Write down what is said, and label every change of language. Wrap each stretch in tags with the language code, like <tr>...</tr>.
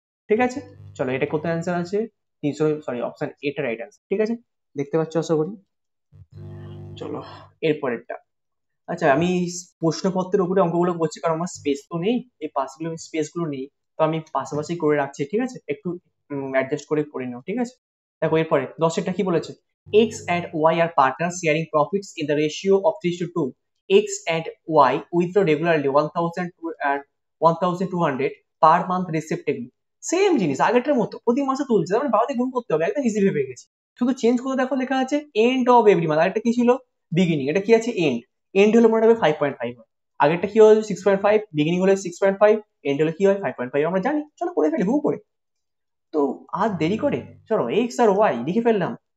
<bn>ঠিক আছে চলো এটা কত অ্যান্সার আছে 300, সরি অপশন এটা রাইট অ্যান্সার। ঠিক আছে দেখতে পাচ্ছ আশা করি। চলো এরপরেরটা, আচ্ছা আমি প্রশ্নপত্রের উপরে অঙ্কগুলো করছি কারণ আমার স্পেস তো নেই, এই পাশগুলো স্পেস গুলো নেই, তো আমি পাশাপাশি করে রাখছি। ঠিক আছে একটু অ্যাডজাস্ট করে করে নাও। ঠিক আছে দেখো এরপরে 10এরটা কি বলেছে,</bn> <en>x and y are partners sharing profits in the ratio of 3:2, x and y withdraw regularly 1,000 and 1,200 per month respectively।</en> <bn>Same জিনিস আগেরটার মতো প্রতি মাসে তুলছে, মানে বাবাতে গুণ করতে হবে, একদম ইজি ভেবে গেছি। শুধু চেঞ্জ করে দেখো লেখা আছে এন্ড অফ এভরি মান্থ, আরেকটা কি ছিল বিগিনিং, এটা কি আছে এন্ড। এন্ড হলে মনে হবে 5.5 হয়, আগেরটা কি হলো 6.5, বিগিনিং হলে 6.5, এন্ড হলে কি হয় 5.5, আমরা জানি। চলো করে ফেলি হু করে, তো আর দেরি করে চলো এক্স আর ওয়াই লিখে ফেললাম।</bn>